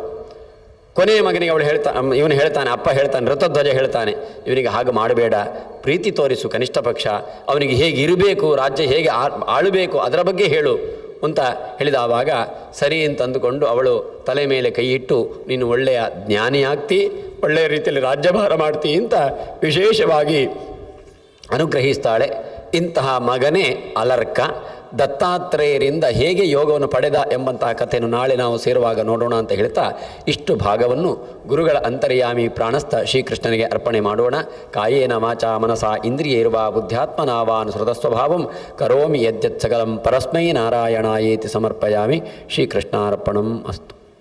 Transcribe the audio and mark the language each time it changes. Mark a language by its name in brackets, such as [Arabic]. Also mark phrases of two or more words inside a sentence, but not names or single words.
[Kannada] ಕೊನೆಯ ಮಗನಿಗೆ ಇವನು ಹೇಳ್ತಾನೆ, ಅಪ್ಪ ಹೇಳ್ತಾನೆ, ಋತಧ್ವಜ ಹೇಳ್ತಾನೆ, ಇವನಿಗೆ ಹಾಗೆ ಮಾಡಬೇಡ, ಪ್ರೀತಿ ತೋರಿಸು ಕನಿಷ್ಠ ಪಕ್ಷ, ಅವನಿಗೆ ಹೇಗೆ ಇರಬೇಕು, ರಾಜ್ಯ ಹೇಗೆ ಆಳಬೇಕು ಅದರ ಬಗ್ಗೆ ಹೇಳು ಅಂತ ಹೇಳಿದವಾಗ ಸರಿ ಅಂತ ಅಂದುಕೊಂಡು ಅವಳು ತಲೆ ಮೇಲೆ ಕೈ ಇಟ್ಟು ನೀನು ಒಳ್ಳೆಯ ಜ್ಞಾನಿಯಾಗ್ತಿ, ಒಳ್ಳೆಯ ರೀತಿಯಲ್ಲಿ ರಾಜ್ಯಭಾರ ಮಾಡ್ತಿ ಅಂತ ವಿಶೇಷವಾಗಿ ಅನುಗ್ರಹಿಸ್ತಾಳೆ. ಇಂತಹ ಮಗನೇ ಅಲರ್ಕ. ದತ್ತಾತ್ರೇಯರಿಂದ ಹೇಗೆ ಯೋಗವನ್ನು ಪಡೆದ ಎಂಬಂತಹ ಕಥೆಯನ್ನು ನಾಳೆ ನಾವು ಸೇರುವಾಗ ನೋಡೋಣ ಅಂತ ಹೇಳ್ತಾ ಇಷ್ಟು ಭಾಗವನ್ನು ಗುರುಗಳ ಅಂತರ್ಯಾಮಿ ಪ್ರಾಣಸ್ಥ ಶ್ರೀಕೃಷ್ಣನಿಗೆ ಅರ್ಪಣೆ ಮಾಡೋಣ. [Sanskrit] ಕಾಯೇನ ವಾಚಾ ಮನಸಾ ಇಂದ್ರಿಯೈರ್ವಾ ಬುದ್ಧ್ಯಾತ್ಮನಾವಾನ್ ಸ್ವತಸ್ವಭಾವಂ ಕರೋಮಿ ಯದ್ಯತ್ ಸಕಲಂ ಪರಸ್ಮೈ ನಾರಾಯಣಾಯೇತಿ ಸಮರ್ಪಯಾಮಿ. ಶ್ರೀಕೃಷ್ಣಾರ್ಪಣಂ ಅಸ್ತು.